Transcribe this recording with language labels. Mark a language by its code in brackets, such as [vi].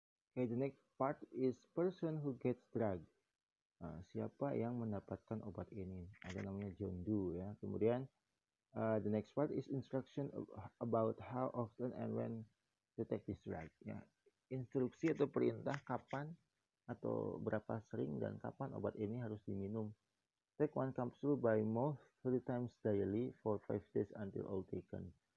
[en] Okay, the next part is person who gets drug. [id] Siapa yang mendapatkan obat ini? Ada namanya John Doe ya. [en] Kemudian the next part is instruction about how often and when to take this drug ya. [id] Instruksi atau perintah kapan atau berapa sering dan kapan obat ini harus diminum. [en] Take one capsule by mouth 3 times daily for 5 days until all taken.